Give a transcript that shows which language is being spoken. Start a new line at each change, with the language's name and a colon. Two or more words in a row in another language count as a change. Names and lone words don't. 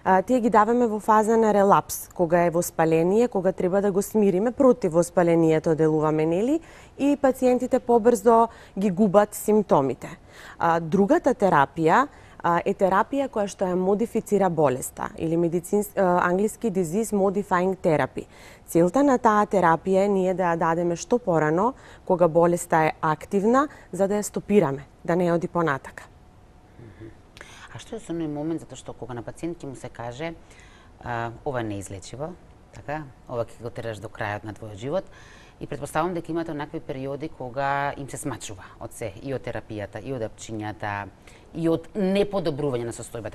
Macedonian: Тие ги даваме во фаза на релапс, кога е воспаление, кога треба да го смириме, против воспалението делуваме, нели? И пациентите побрзо ги губат симптомите. Другата терапија е терапија која што ја модифицира болеста или англиски
English: disease modifying therapy.
Macedonian: Целта на таа терапија е ние да ја дадеме што порано кога болеста е активна, за да ја стопираме, да не оди понатака. А што е со оној момент, затоа што кога на пациент ќе му се каже ова не е излечиво, така, ова ќе го тераш до крајот на твојот живот, и претпоставувам дека имате онакви периоди кога им се смачува од се, и од терапијата, и од апчињата, и од неподобрување на состојбата.